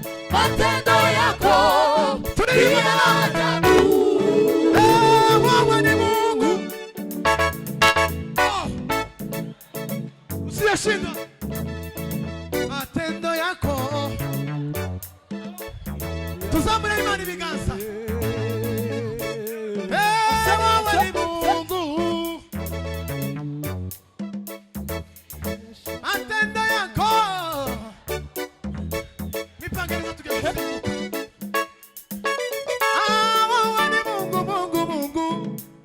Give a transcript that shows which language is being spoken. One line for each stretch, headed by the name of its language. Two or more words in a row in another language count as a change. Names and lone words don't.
Swahili: Matendo yako ni ya ajabu. Eh, wewe ni Mungu. Oh. Usiyashindwa. Matendo yako.
Rundi: Tuzamure Imana ibiganza.
Swahili: Eh, wewe ni Mungu. Matendo yako. Mipango yako tugeuke. Ah, wewe ni Mungu, Mungu, Mungu.